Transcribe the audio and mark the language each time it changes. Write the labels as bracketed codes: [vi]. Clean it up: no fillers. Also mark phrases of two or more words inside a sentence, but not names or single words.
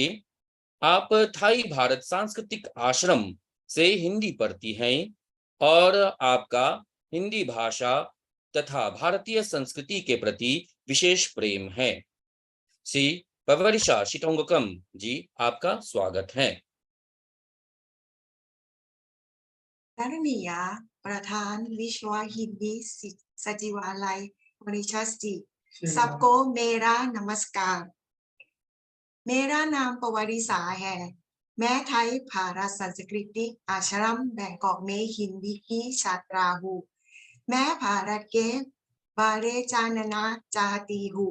[hi] आप थाई भारत सांस्कृतिक आश्रम से हिंदी पढ़ती हैं और आपका हिंदी भाषा तथा भारतीय संस्कृति के प्रति विशेष प्रेम है। श्री पवरिशा श्रीथोंगकम जी, आपका स्वागत है। आदरणीय प्रधान विश्व हिंदी सचिवालय मॉरीशस जी, सबको मेरा नमस्कार। मेरा नाम पवरिशा है। मैं थाई भारत सांस्कृतिक आश्रम बैंकॉक में हिंदी की छात्रा हूँ। मैं भारत के बारे जानना चाहती हूँ।